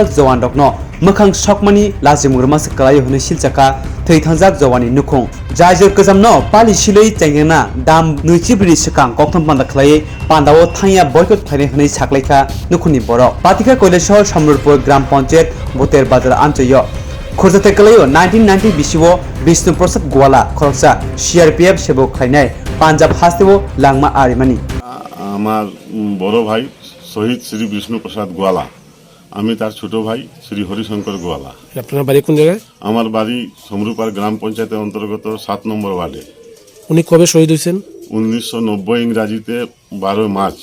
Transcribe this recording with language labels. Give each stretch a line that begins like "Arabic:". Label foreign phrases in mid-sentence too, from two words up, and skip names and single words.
Bodo: जवान रकनो मोखां सकमनि लाजिमुरमास कलायो हने सिलचाका थै थांजाक जवानी नुखुं जायजर कजामनो पाली सिलै चेंगेना दाम नैचिब्रि सिकां कक्थम पान्दा खलायै पान्दाओ थांया बयकट फाइने हने साक्लायखा नुखुनि बरक पातिका कैलाशहर समरुरपुर ग्राम पंचायत बोतेर बाजार आमचयो खुरजाते कलायो 1990 बिसिवो विष्णु प्रसाद गोवाला खरकसा सीआरपीएफ सेबो खलायनाय पांजाब हास्तेवो लांमा आरिमानि
Bangla: আমার বড় ভাই শহীদ শ্রী বিষ্ণু প্রসাদ গোয়ালা আমি তার ছোট ভাই শ্রী হরিশঙ্কর গোয়ালা। আপনার বাড়ি কোন জায়গায়? আমার বাড়ি সমরুপাড় গ্রাম পঞ্চায়েতের অন্তর্গত 7 নম্বর ওয়ার্ডে। উনি কবে শহীদ হয়েছেন? 1990 ইংরাজিতে 12 মার্চ।